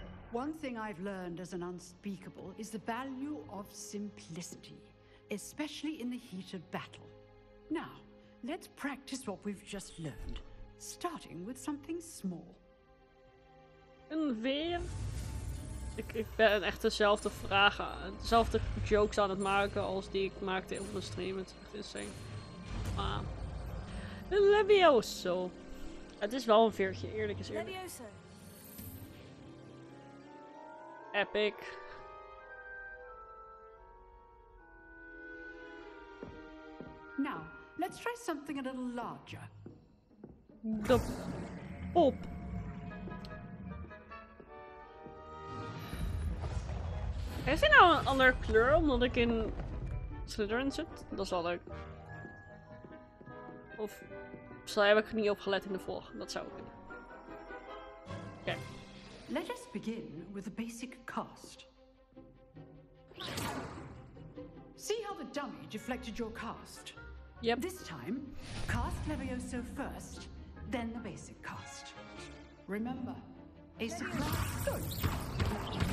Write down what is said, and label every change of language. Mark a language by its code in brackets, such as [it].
[en] One thing I've learned as an unspeakable is the value of simplicity, especially in the heat of battle. Now, let's practice what we've just learned, starting with something small. [nl] En weer? Ik ben echt dezelfde vragen, dezelfde jokes aan het maken als die ik maakte op de stream. Het is echt insane. Ah. Levioso. Het is wel een veertje, eerlijk is eerlijk. Levioso. [en] Epic. Now, let's try something a little larger. [nl] De pop. Is dit nou een andere kleur omdat ik in Slytherin zit? Dat is wel leuk. Of heb ik niet opgelet in de vorige? Dat zou kunnen. Oké. [en] Let us begin with the basic cast. See how the dummy deflected your cast? Yep. This time, cast Levioso first, then the basic cast. Remember, a surprise. Good.